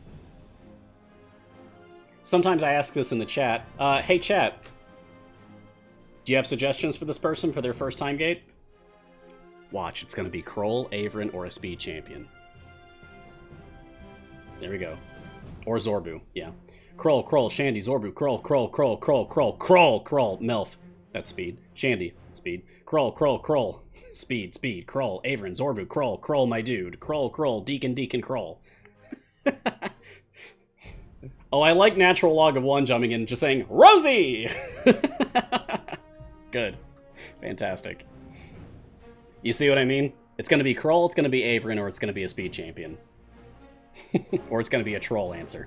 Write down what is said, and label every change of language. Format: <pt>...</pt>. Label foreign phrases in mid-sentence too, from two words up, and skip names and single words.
<en>Sometimes I ask this in the chat. Hey chat, do you have suggestions for this person for their first time gate? Watch, it's going to be Krull, Averin, or a speed champion. There we go. Or Zorbu, yeah. Krull, Shandy, Zorbu, Krull, Melf. That's speed. Shandy, speed. Krull, speed, Krull, Averin, Zorbu, Krull, my dude. Krull, Deacon, Krull. Oh, I like natural log of one jumping in and just saying, Rosie! Good. Fantastic. You see what I mean? It's going to be Krull, it's going to be Averin, or it's going to be a speed champion. Or it's going to be a troll answer.</en>